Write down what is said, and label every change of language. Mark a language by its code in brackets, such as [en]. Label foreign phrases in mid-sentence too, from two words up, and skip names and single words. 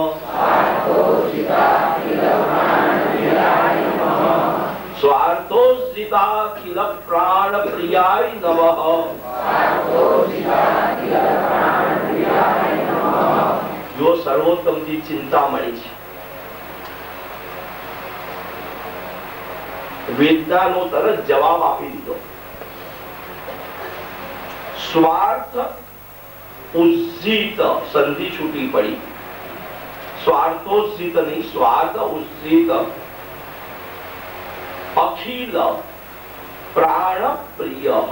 [sa] स्वार्थोस्थिताखिल प्राण प्रियाय नमः। [gu] જો સર્વોત્તમ જી ચિંતામણિ છે, વેદનાનો તરત જવાબ આપી દીધો। સ્વાર્થ ઉજ્જીત સંધિ છૂટી પડી, સ્વાર્થોજ્જીત નહીં, [sa] સ્વાર્થ ઉજ્જીત અખિલ પ્રાણ પ્રિય।